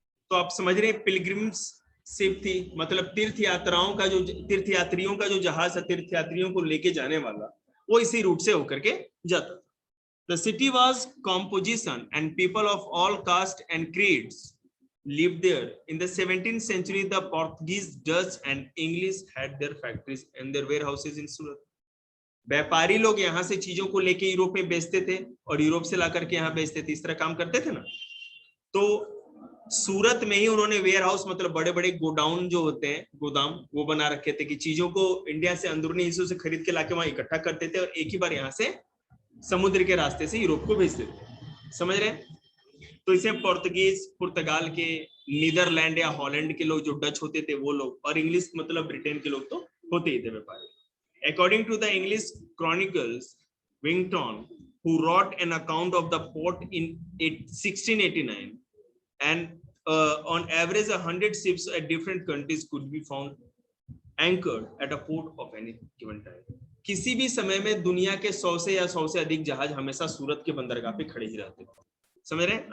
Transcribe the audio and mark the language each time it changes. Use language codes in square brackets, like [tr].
[hi] तो आप समझ रहे हैं, पिलग्रिम्स शिप थी, मतलब तीर्थयात्रियों का जो जहाज है, तीर्थयात्रियों को लेके जाने वाला, वो इसी रूट से होकर के जाता था। [en] The city was composition and people of all caste and creeds lived there. In the 17th century, the Portuguese, Dutch and English had their factories and their warehouses in Surat. [hi] व्यापारी लोग यहाँ से चीजों को लेके यूरोप में बेचते थे और यूरोप से ला करके यहाँ बेचते थे, इस तरह काम करते थे ना। तो सूरत में ही उन्होंने वेयर हाउस, मतलब बड़े बड़े गोडाउन जो होते हैं, गोदाम, वो बना रखे थे कि चीजों को इंडिया से अंदरूनी हिस्सों से खरीद के लाके वहां इकट्ठा करते थे और एक ही बार यहाँ से समुद्र के रास्ते से यूरोप को भेजते थे। समझ रहे हैं? तो इसे पोर्तुगीज, पुर्तगाल के, नीदरलैंड या हॉलैंड के लोग, जो डच होते थे वो लोग, और इंग्लिश मतलब ब्रिटेन के लोग तो होते ही थे व्यापारी। [en] According to the English chronicles, Wington, who wrote an account of the port in 1689, and on average 100 ships at different countries could be found anchored at a port of any given time. [hi] किसी भी समय में दुनिया के 100 से या 100 से अधिक जहाज हमेशा सूरत के बंदरगाह पे खड़े ही रहते हैं। समझ रहे हैं?